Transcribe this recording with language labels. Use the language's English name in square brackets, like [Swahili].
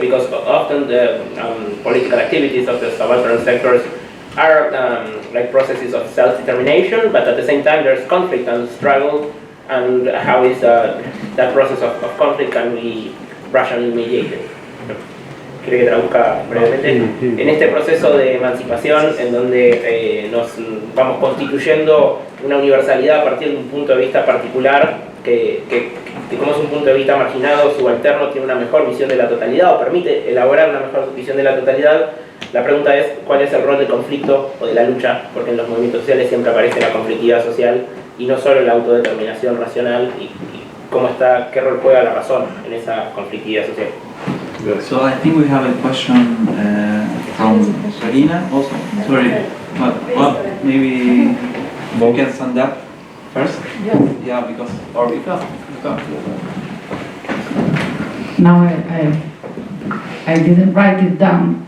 [English] Because often the political activities of the subaltern sectors are like processes of self-determination, but at the same time there's conflict and struggle, and how is that process of conflict can be rationally mediated? [Spanish] Quiero que traduzca brevemente. En este proceso de emancipación, en donde nos vamos constituyendo una universalidad a partir de un punto de vista particular, que como es un punto de vista marginado, subalterno, tiene una mejor visión de la totalidad o permite elaborar una mejor visión de la totalidad. La pregunta es, ¿cuál es el rol del conflicto o de la lucha? Porque en los movimientos sociales siempre aparece la conflictividad social y no solo la autodeterminación racional, y cómo está, qué rol juega la razón en esa conflictividad social. [English] So I think we have a question from Regina also. Sorry, but well, maybe you can stand up first. Yeah, because or because. Now I didn't write it down.